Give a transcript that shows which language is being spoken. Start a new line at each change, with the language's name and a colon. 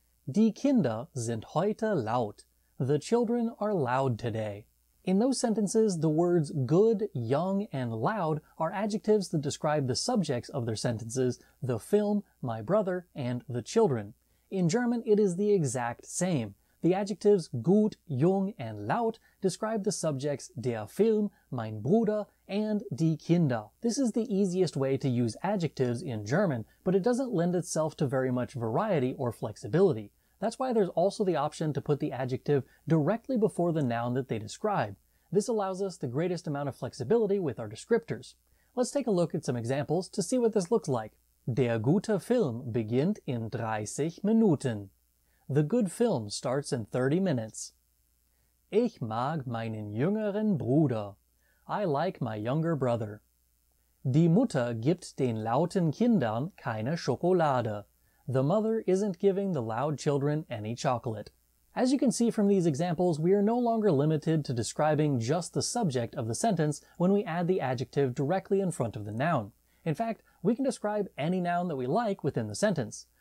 German: Die Kinder sind heute laut.
English: The children are loud today. In those sentences, the words good, young, and loud are adjectives that describe the subjects of their sentences, the film, my brother, and the children. In German, it is the exact same. The adjectives gut, jung, and laut describe the subjects der Film, mein Bruder, and die Kinder. This is the easiest way to use adjectives in German, but it doesn't lend itself to very much variety or flexibility. That's why there's also the option to put the adjective directly before the noun that they describe. This allows us the greatest amount of flexibility with our descriptors. Let's take a look at some examples to see what this looks like.
German: Der gute Film beginnt in 30 Minuten.
English: The good film starts in 30 minutes.
German: Ich mag meinen jüngeren Bruder.
English: I like my younger brother.
German: Die Mutter gibt den lauten Kindern keine Schokolade.
English: The mother isn't giving the loud children any chocolate. As you can see from these examples, we are no longer limited to describing just the subject of the sentence when we add the adjective directly in front of the noun. In fact, we can describe any noun that we like within the sentence.